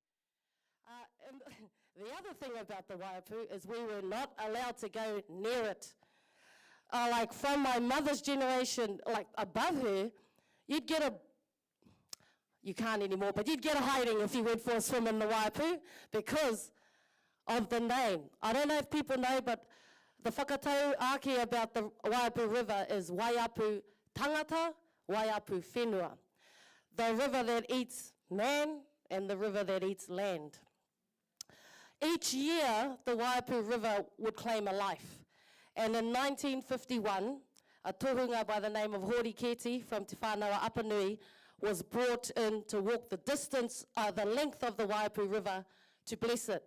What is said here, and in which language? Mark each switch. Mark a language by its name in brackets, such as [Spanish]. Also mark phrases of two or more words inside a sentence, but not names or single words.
[English] And the other thing about the Waipu is we were not allowed to go near it. Like from my mother's generation, like above her, you'd get a, you can't anymore, but you'd get a hiding if you went for a swim in the Waipu because of the name. I don't know if people know, but the [Māori] whakatau ake [English] about the Waipu River is [Māori] Waiapu Tangata, Waiapu Whenua. [English] The river that eats man and the river that eats land. Each year, the Waiapu River would claim a life. And in 1951, a tohunga by the name of Hori Keti from Te Whānau Apanui was brought in to walk the distance, the length of the Waiapu River to bless it.